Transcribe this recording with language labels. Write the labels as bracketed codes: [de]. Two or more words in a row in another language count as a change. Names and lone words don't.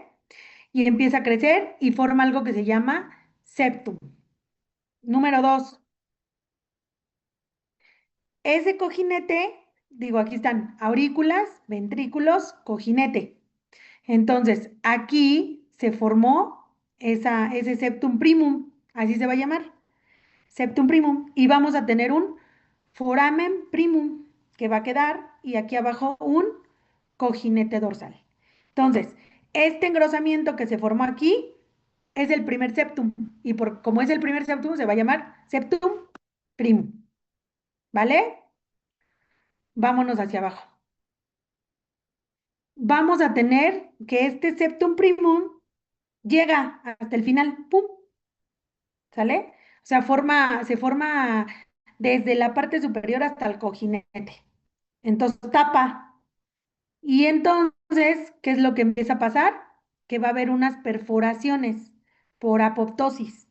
[es] Y empieza a crecer y forma algo que se llama septum. Número 2, ese cojinete, digo, aquí están aurículas, ventrículos, cojinete. Entonces, aquí se formó ese [la] septum primum, [es] así se va a llamar, [la] septum primum, [es] y vamos a tener un [la] foramen primum [es] que va a quedar y aquí abajo un cojinete dorsal. Entonces, este engrosamiento que se formó aquí es el primer septum. Y como es el primer septum, se va a llamar [la] septum primum. [es] ¿Vale? Vámonos hacia abajo. Vamos a tener que este [la] septum primum [es] llega hasta el final. ¡Pum! ¿Sale? O sea, se forma desde la parte superior hasta el cojinete. Entonces tapa. Y entonces, ¿qué es lo que empieza a pasar? Que va a haber unas perforaciones por apoptosis.